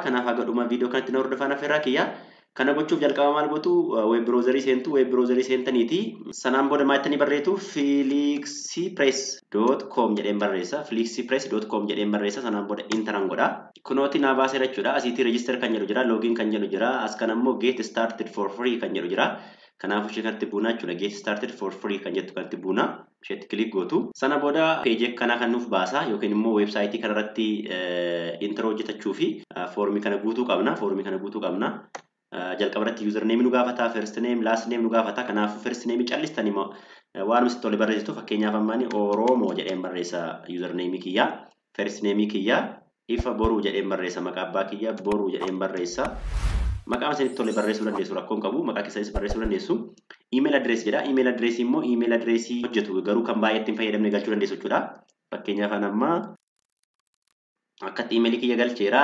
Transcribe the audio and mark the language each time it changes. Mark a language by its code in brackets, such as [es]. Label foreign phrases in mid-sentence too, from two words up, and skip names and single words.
[om] Kanaaf haga dhuma viidiyoo kanatti na hordofaa affeerraa kiyya. Kana gochuuf jalqaba maal gootu web browserii seentaniiti. Sanaan booda maal jettanii barreessitu flixipress.com jedheen barreessa. flixipress.com jedheen barreessa. Sanaan booda interan godha. Kunooti naa baaseera jechuudha. Asiitii register kan jedhu jira, login kan jedhu jira. As kan ammoo [en] get started for free [om] kan jedhu jira. Kanaaf ishee kanatti buuna jechuudha. [en] Get started for free [om] kan jettu kanatti buuna. Isheetti click gootu. Sana booda page kana kan nuuf baasa yookiin immoo website kanarratti [en] intro hojjetachuu [om] fi foormii kana guutuu qabna. Jalqabarratti username nu gaafata, [en] first name, last name [om] nu gaafata. Kanaaf [en] first name [om] callistanii waan nuti tole barreessitu fakkeenyaaf ammaani Oromoo jedheen barreessa username kiyya. [en] First name [om] kiyya ifa boruu jedheen barreessa. Maqaa abbaa kiyya boruu jedheen barreessa. Maqaa isinitti tole barreessuu dandeessu rakkoon qabu. Maqaa keessanis barreessuu dandeessu. [en] Email address jedha. Email address [om] immoo [en] email address [om] hojjetu garuu kan baay'eetti hin fayyadamne galchuu dandeessu jechuudha. Fakkeenyaaf amma akkatti email kiyya galcheera.